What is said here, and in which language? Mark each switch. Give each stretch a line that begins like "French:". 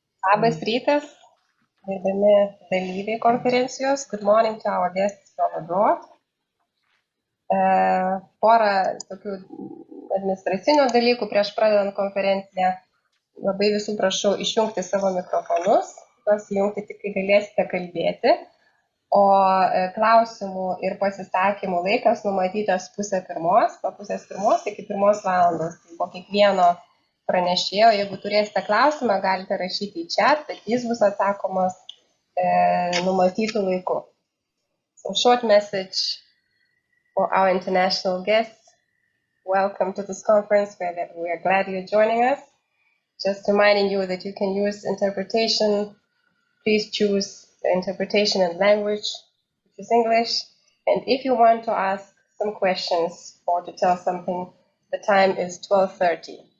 Lithuanian: Labas rytas, gerbiami dalyviai konferencijos.
English: Good morning to our guests from abroad.
Lithuanian: Porą tokių administracinių dalykų prieš pradedant konferenciją. Labai visų prašau išjungti savo mikrofonus, juos įjungti tik, kai galėsite kalbėti. O klausimų ir pasisakymų laikas numatytas 12:30, nuo 12:30 iki 1 valandos. Tai po kiekvieno pranešėjo, jeigu turėsite klausimą, galite rašyti į chat, bet jis bus atsakomas numatytų laiku.
English: So short message for our international guests. Welcome to this conference. We are glad you're joining us. Just reminding you that you can use interpretation. Please choose the interpretation and language, which is English. And if you want to ask some questions or to tell something, the time is 12:30.